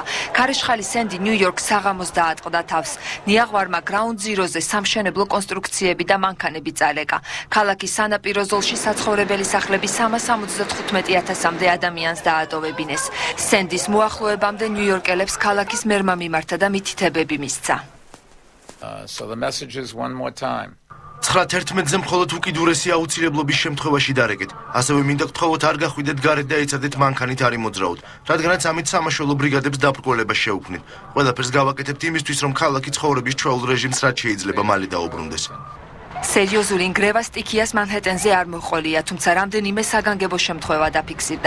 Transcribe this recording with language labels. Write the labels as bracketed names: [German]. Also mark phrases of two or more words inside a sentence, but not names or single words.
[Georgian] ქარიშხალი სენდი ნიუ-იორკს საღამოს დაატყდა თავს. ნიაღვარმა გრაუნდ ზიროზე სამშენებლო კონსტრუქციები და მანქანები წალეკა. ქალაქის სანაპირო ზოლში საცხოვრებელი სახლები 375,000-მდე ადამიანს დაატოვებინეს. სენდის მოახლოებამდე ნიუ-იორკელებს ქალაქის მერმა მიმართა და მითითებები მისცა. [English] So the message is one more time. [Georgian] 9:11-ზე მხოლოდ უკიდურესი აუცილებლობის შემთხვევაში დარეკეთ. ასევე მინდა გთხოვოთ არ გახვიდეთ გარეთ და ეცადეთ მანქანით არ იმოძრაოთ, რადგანაც ამით სამაშველო ბრიგადებს დაბრკოლება შეუქმნით. ყველაფერს გავაკეთებთ იმისთვის, რომ ქალაქი ცხოვრების ჩვეულ რეჟიმს რაც შეიძლება მალე დაუბრუნდეს. სერიოზული ინგრევა სტიქიას მანჰეტენზე არ მოჰყოლია, თუმცა რამდენიმე საგანგებო შემთხვევა დაფიქსირდა.